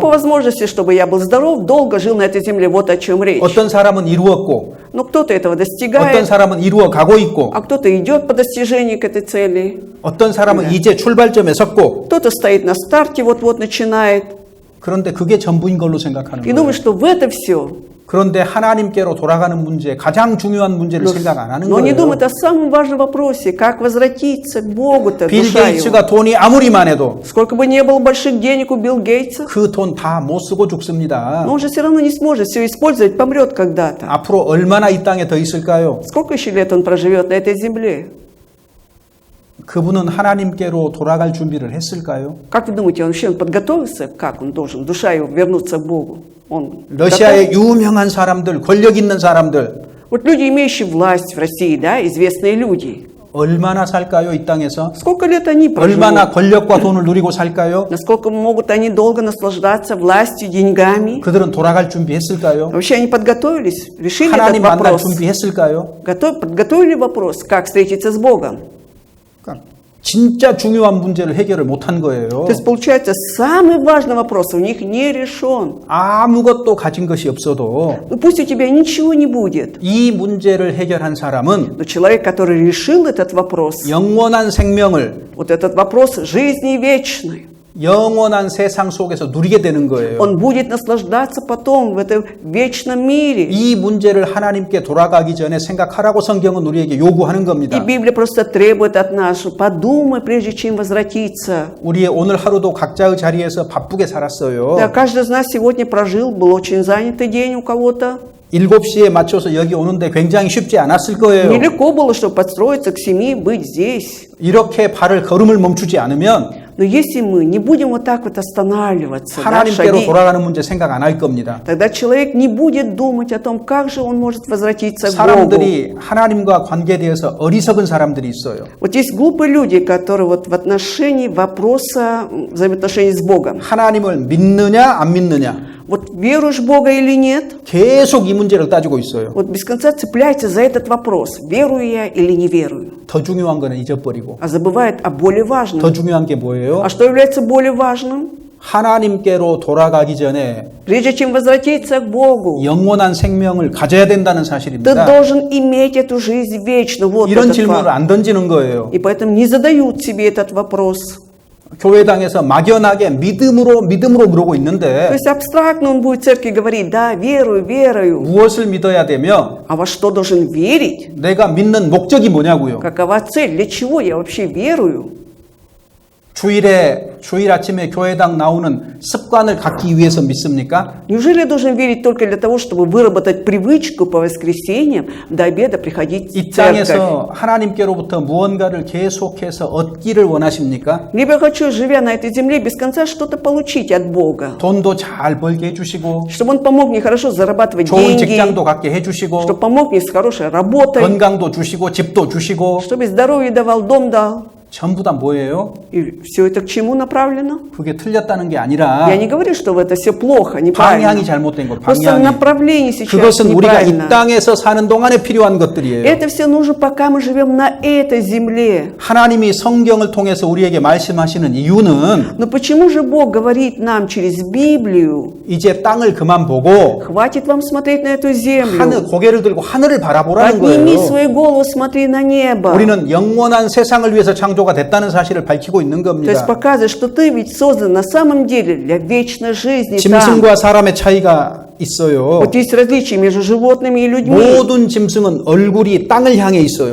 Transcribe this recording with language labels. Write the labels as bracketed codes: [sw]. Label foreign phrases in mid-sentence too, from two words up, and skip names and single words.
[ru] по возможности, чтобы я был здоров, долго жил на этой земле, вот о чем речь. [ko] 어떤 사람은 이루었고 [ru] Но кто-то этого [ko] 어떤 [ru] достигает, [ko] 사람은 이루어 가고 있고 [ru] а кто-то идет по достижению к этой цели. [ko] 어떤 사람은 이제 출발점에 섰고 [ru] Кто-то стоит на старте, вот-вот начинает. [ko] 그런데 그게 전부인 걸로 생각하는 [ru] И [ko] 거예요. [ru] думает, что в это все. [ko] 그런데 하나님께로 돌아가는 문제, 가장 중요한 문제를 생각 안 하는 [ru] Но не [ko] 거예요. [ru] думает о самом важном вопросе, как возвратиться к Богу-то, [ko] 빌 [ru] душа его. [ko] 게이츠가 돈이 아무리 많아도 [ru] Сколько бы ни было больших денег у Билла Гейтса, [ko] 그 돈 다 못 쓰고 죽습니다. [ru] но он же все равно не сможет все использовать, помрет когда-то. [ko] 앞으로 얼마나 이 땅에 더 있을까요? [ru] Сколько еще лет он проживет на этой земле? [ko] 그분은 하나님께로 돌아갈 준비를 했을까요? [ru] Как вы думаете, он вообще подготовился? Как он должен? Душа его вернуться к Богу. Он [ko] 러시아의 [ru] готов? [ko] 유명한 사람들, 권력 있는 사람들 [ru] Вот люди, имеющие власть в России, да, известные люди. [ko] 얼마나 살까요? 이 땅에서? [ru] Сколько лет они [ko] 얼마나 [ru] проживут? [ko] 권력과 돈을 누리고 살까요? [ru] Насколько могут они долго наслаждаться властью, деньгами? [ko] 그들은 돌아갈 준비했을까요? [ru] Вообще они подготовились? Решили этот [ko] 하나님 만날 [ru] вопрос? [ko] 준비했을까요? [ru] Подготовили вопрос, как встретиться с Богом? [ko] 그러니까 진짜 중요한 문제를 해결을 못한 거예요. [ru] То есть, получается, самый важный вопрос у них не решен. [ko] 아무것도 가진 것이 없어도 [ru] Ну пусть у тебя ничего не будет. [ko] 이 문제를 해결한 사람은 [ru] Но человек, который решил этот вопрос, [ko] 영원한 생명을 [ru] вот этот вопрос жизни вечной, [ko] 영원한 세상 속에서 누리게 되는 거예요. [ru] он будет наслаждаться потом в этом вечном мире. [ko] 이 문제를 하나님께 돌아가기 전에 생각하라고 성경은 우리에게 요구하는 [ru] И [ko] 겁니다. [ru] Библия просто требует от нас, что подумай, прежде чем возвратиться. [ko] 우리의 오늘 하루도 각자의 자리에서 바쁘게 살았어요. [ru] Да, каждый из нас сегодня прожил, был очень занятый день у кого-то. [ko] 7시에 맞춰서 여기 오는데 굉장히 쉽지 않았을 거예요. [ru] Нелегко было, чтобы подстроиться к 7, быть здесь. [ko] 이렇게 걸음을 멈추지 않으면 [ru] Но если мы не будем вот так вот останавливаться, да, [ko] 하나님께로 [ru] шаги, [ko] 돌아가는 문제 생각 안 할 겁니다. [ru] тогда человек не будет думать о том, как же он может возвратиться к Богу. [ko] 사람들이 하나님과 관계되어서 어리석은 사람들이 있어요. [ru] Вот есть глупые люди, которые вот в отношении вопроса взаимоотношений с Богом. [ko] 하나님을 믿느냐 안 믿느냐 [ru] Вот веруешь в Бога или нет? [ko] 계속 이 문제를 따지고 있어요. [ru] Вот без конца цепляется за этот вопрос, верую я или не верую. [ko] 더 중요한 거는 잊어버리고 [ru] А забывает о более важном. [ko] 더 중요한 게 뭐예요? [ru] А что является более важным? [ko] 하나님께로 돌아가기 전에 [ru] Прежде чем возвратиться к Богу, [ko] 영원한 생명을 가져야 된다는 [ru] ты [ko] 사실입니다. [ru] должен иметь эту жизнь вечно. Вот [ko] 이런 [ru] этот [ko] 질문을 [ru] факт. [ko] 안 던지는 거예요. [ru] И поэтому не задают себе этот вопрос. [ko] 교회당에서 막연하게 믿음으로 물어보고 [ru] То [ko] 있는데 [ru] есть абстрактно он будет в церкви говорить, да, верую, верую. [ko] 무엇을 믿어야 되며 [ru] А во что должен верить? [ko] 내가 믿는 목적이 뭐냐고요. [ru] Какова цель? Для чего я вообще верую? [ko] 주일 아침에 교회당 나오는 습관을 갖기 위해서 믿습니까? [ru] Неужели я должен верить только для того, чтобы выработать привычку по воскресеньям до обеда приходить [ko] 이 [ru] в церковь? [ko] 땅에서 하나님께로부터 무언가를 계속해서 얻기를 원하십니까? [ru] Либо я хочу, живя на этой земле, без конца что-то получить от Бога. [ko] 돈도 잘 벌게 해주시고 [ru] Чтобы Он помог мне хорошо зарабатывать [ko] 좋은 [ru] деньги, [ko] 직장도 갖게 해주시고 [ru] чтобы помог мне с хорошей работой, [ko] 건강도 주시고 집도 주시고 [ru] чтобы здоровье давал, дом дал. [ko] 전부 다 뭐예요? [ru] И все это к чему направлено? [ko] 그게 틀렸다는 게 아니라 [ru] Я не говорю, что это все плохо, [ko] 방향이 [ru] неправильно. [ko] 잘못된 거예요. [ru] Просто [ko] 방향이. [ru] направление сейчас [ko] 그것은 우리가 이 [ru] неправильно. [ko] 땅에서 사는 동안에 필요한 것들이에요. [ru] Это все нужно, пока мы живем на этой земле. [ko] 하나님이 성경을 통해서 우리에게 말씀하시는 이유는 [ru] Но почему же Бог говорит нам через Библию: [ko] 이제 땅을 그만 보고 [ru] хватит вам смотреть на эту землю, [ko] 고개를 들고 하늘을 바라보라는 [ru] подними [ko] 거예요. [ru] свою голову, смотри на небо. [ko] 우리는 영원한 세상을 위해서 창조가 됐다는 사실을 밝히고 있는 [ru] То есть [ko] 겁니다. [ru] показывает, что ты ведь создан на самом деле для вечной жизни там. [ko] 짐승과 사람의 차이가 있어요. [ru] Вот есть различия между животными и людьми. [ko] 모든 짐승은 얼굴이 땅을 향해 있어요.